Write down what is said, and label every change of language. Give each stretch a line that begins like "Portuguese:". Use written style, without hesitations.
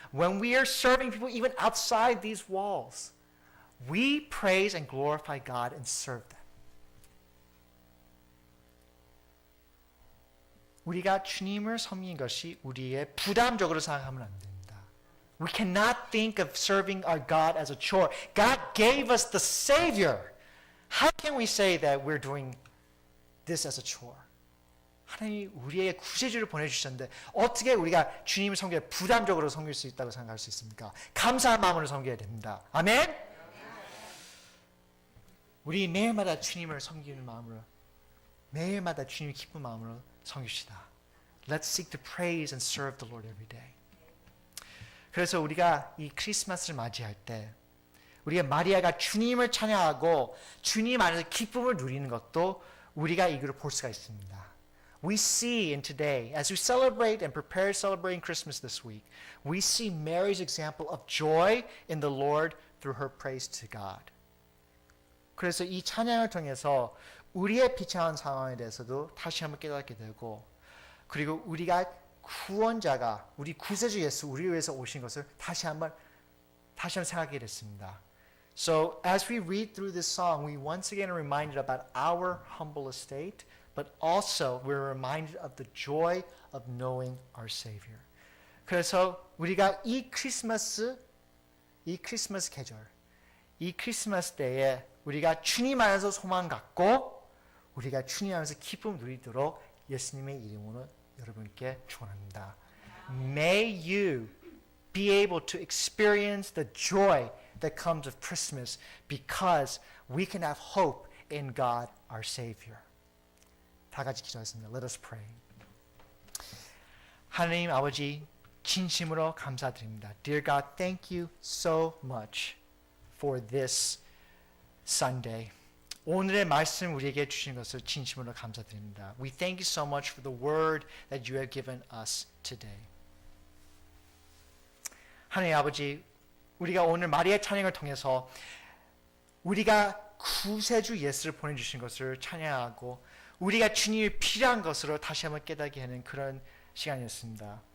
English: When we are serving people even outside these walls, we praise and glorify God and serve them.
Korean: 우리가 주님을 섬기는 것이 우리의 부담적으로 생각하면 안 됩니다.
English: We cannot think of serving our God as a chore. God gave us the Savior. How can we say that we're doing this as a chore?
Korean: 하나님이 우리에게 구세주를 보내주셨는데 어떻게 우리가 주님을 섬겨 부담적으로 섬길 수 있다고 생각할 수 있습니까? 감사한 마음으로 섬겨야 됩니다. 아멘? 우리 매일마다 주님을 섬기는 마음으로 매일마다 주님이 기쁜 마음으로 섬깁시다.
English: Let's seek to praise and serve the Lord every day.
Korean: 그래서 우리가 이 크리스마스를 맞이할 때 우리가 마리아가 주님을 찬양하고 주님 안에서 기쁨을 누리는 것도 우리가 이걸 볼 수가 있습니다.
English: We see in today, as we celebrate and prepare celebrating Christmas this week, we see Mary's example of joy in the Lord through her praise to God.
Korean: 그래서 이 찬양을 통해서 우리의 비참한 상황에 대해서도 다시 한번 깨닫게 되고 그리고 우리가 구원자가 우리 구세주 예수 우리를 위해서 오신 것을 다시 한번 생각하게 됐습니다.
English: So as we read through this song, we once again are reminded about our humble estate, but also we're reminded of the joy of knowing our Savior.
Korean: 그래서 우리가 이 크리스마스 계절, 이 크리스마스 때에 우리가 주님 안에서 소망 갖고 우리가 주님 안에서 기쁨 누리도록 예수님의 이름으로 여러분께 축원합니다.
English: May you be able to experience the joy that comes of Christmas because we can have hope in God our Savior.
Korean: 다 같이 기도하겠습니다.
English: Let us pray.
Korean: 하나님 아버지 진심으로 감사드립니다.
English: Dear God, thank you so much for this Sunday.
Korean: 오늘의 말씀 우리에게 주신 것을 진심으로 감사드립니다.
English: We thank you so much for the word that you have given us today.
Korean: 하나님 아버지, 우리가 오늘 마리아의 찬양을 통해서 우리가 구세주 예수를 보내주신 것을 찬양하고 우리가 주님이 필요한 것으로 다시 한번 깨닫게 하는 그런 시간이었습니다.